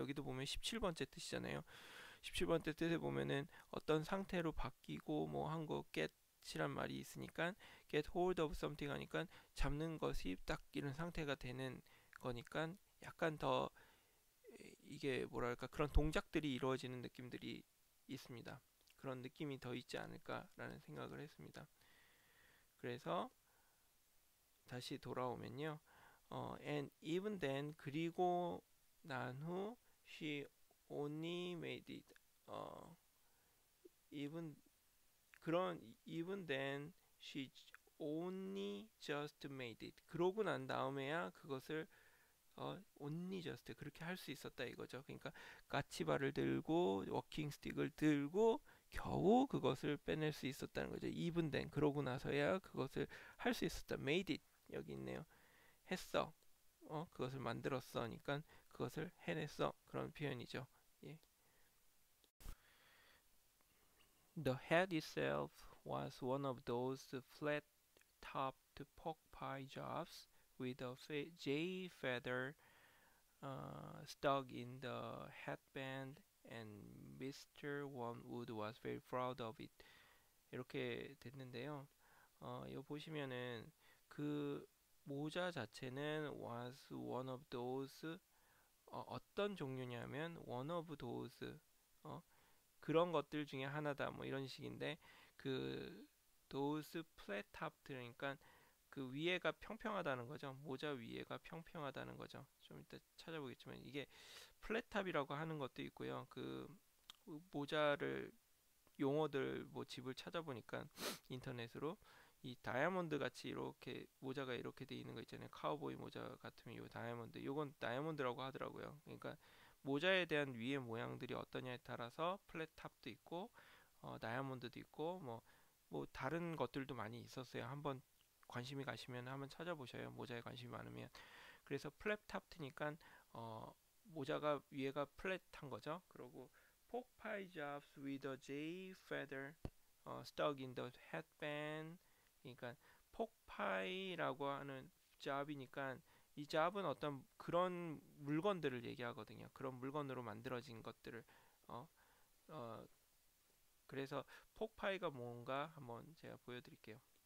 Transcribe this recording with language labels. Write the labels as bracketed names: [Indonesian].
[Korean] 여기도 보면 17번째 뜻이잖아요. 17번째 뜻에 보면은 어떤 상태로 바뀌고 뭐 한 거 get이란 말이 있으니까 [English] get hold of something [Korean] 하니까 잡는 것이 딱 이런 상태가 되는 거니까 약간 더 이게 뭐랄까 그런 동작들이 이루어지는 느낌들이 있습니다. 그런 느낌이 더 있지 않을까라는 생각을 했습니다. 그래서 다시 돌아오면요. [English] And even then [Korean] 그리고 난 후 [English] she only made it. even even then she only just made it. [Korean] 그러고 난 다음에야 그것을 [English] only just [Korean] 그렇게 할 수 있었다 이거죠. 그러니까 까치발을 들고 워킹 스틱을 들고 겨우 그것을 빼낼 수 있었다는 거죠. [English] even then [Korean] 그러고 나서야 그것을 할 수 있었다. [English] made it [Korean] 여기 있네요. 했어. 그것을 만들었어. 그러니까 그것을 해냈어. 그런 표현이죠. 예. [English] The head itself was one of those flat-topped pork pie jobs with a jay feather stuck in the headband, and Mr. Wormwood was very proud of it. [Korean] 이렇게 됐는데요. 이거 보시면은 그 모자 자체는 [English] was one of those [Korean] 어떤 종류냐면 [English] one of those [Korean] 어, 그런 것들 중에 하나다 뭐 이런 식인데 그 [English] those flat top [Korean] 그러니까 그 위에가 평평하다는 거죠. 모자 위에가 평평하다는 거죠. 좀 이따 찾아보겠지만 이게 플랫탑이라고 하는 것도 있고요. 그 모자를 용어들 뭐 집을 찾아보니까 인터넷으로 이 다이아몬드 같이 이렇게 모자가 이렇게 돼 있는 거 있잖아요. 카우보이 모자 같으면 요 다이아몬드, 요건 다이아몬드라고 하더라고요. 그러니까 모자에 대한 위의 모양들이 어떠냐에 따라서 플랫탑도 있고 다이아몬드도 있고 뭐 다른 것들도 많이 있었어요. 한번 관심이 가시면 한번 찾아보셔요. 모자에 관심이 많으면. 그래서 플랫탑트니까 모자가 위에가 플랫한 거죠. 그리고 [English] pork pie jobs with a jay feather stuck in the headband. [Korean] 그러니까 폭파이라고 하는 job이니까 이 job은 어떤 그런 물건들을 얘기하거든요. 그런 물건으로 만들어진 것들을 어, 어, 그래서 폭파이가 뭔가 한번 제가 보여드릴게요.